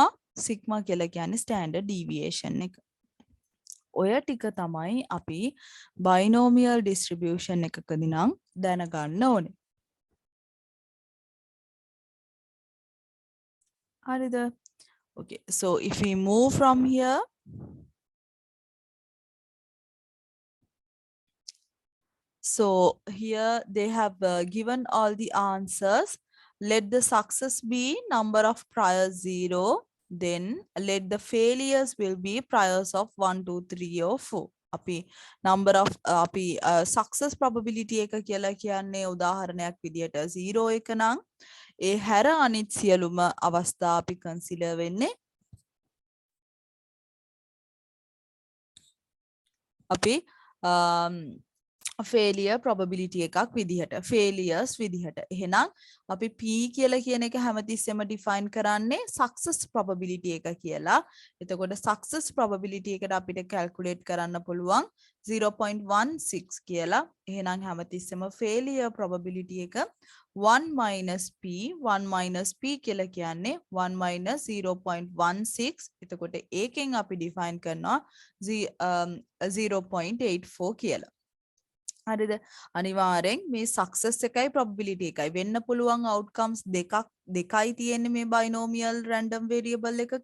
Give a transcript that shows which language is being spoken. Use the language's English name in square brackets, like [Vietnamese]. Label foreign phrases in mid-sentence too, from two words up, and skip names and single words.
[Sinhala] Sigma කියලා කියන්නේ [English] standard deviation [Sinhala] එක. ඔය ටික තමයි අපි [English] binomial distribution [Sinhala] එකකදී නම් දැනගන්න ඕනේ. හරිද? [English] Okay, so if we move from here, so here they have given all the answers. Let the success be number of priors 0. Then let the failures will be priors of 1, 2, 3 or 4. [Sinhala] අපි [English] number of [Sinhala] අපි [English] success probability [Sinhala] එක කියලා කියන්නේ උදාහරණයක් විදියට 0 එක නම් ඒ හැර අනිත් සියලුම අවස්ථා අපි consider වෙන්නේ අපි [English] failure probability [Sinhala] එකක් විදිහට, failures විදිහට. එහෙනම් අපි p කියලා කියන එක හැමතිස්සෙම define කරන්නේ [English] success probability [Sinhala] එක කියලා. එතකොට [English] success probability [Sinhala] එකට අපිට calculate කරන්න පුළුවන් 0.16 කියලා. එහෙනම් හැමතිස්සෙම [English] failure probability [Sinhala] එක [English] 1 minus p, 1 minus p [Sinhala] කියලා කියන්නේ [English] 1 minus 0.16. [Sinhala] එතකොට ඒකෙන් අපි define කරනවා 0.84 කියලා. හරිද? අනිවාර්යෙන් මේ success එකයි probability එකයි වෙන්න පුළුවන් outcomes දෙකයි තියෙන්නේ මේ [English] binomial random variable [Sinhala] එකක.